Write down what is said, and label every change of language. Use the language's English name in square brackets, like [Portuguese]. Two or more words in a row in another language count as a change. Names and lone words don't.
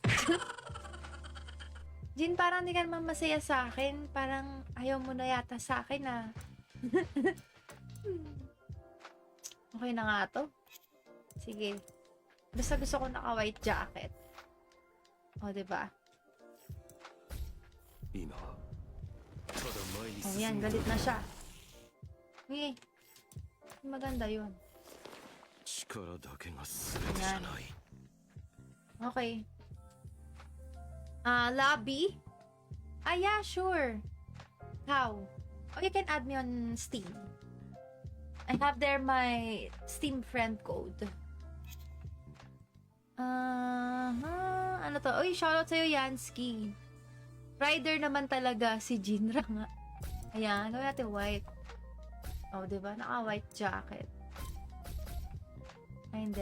[Filipino] Jin, parang di ka naman masaya sa akin. Parang ayaw mo na yata sa akin, ah. Okay na nga to. Sige. Basta gusto ko naka- [English] white jacket. [Filipino] O, diba? [Japanese] 今はただ前に [Filipino] O, [Japanese] 進 [Filipino] yan. [Japanese] む [Filipino] Galit na siya. Okay. Maganda yun. [Japanese] 力だけが全てじゃない [Filipino] Okay. Lobby? [English] Yeah, sure. How? Oh, you can add me on Steam. I have there my Steam friend code. [Filipino] Ano to? Uy, shoutout sa'yo, Yansky. Rider naman talaga si Jinra nga. Ayan, gawin natin white. Oh, diba? Naka- [English] white jacket. [Filipino] Ay, hindi.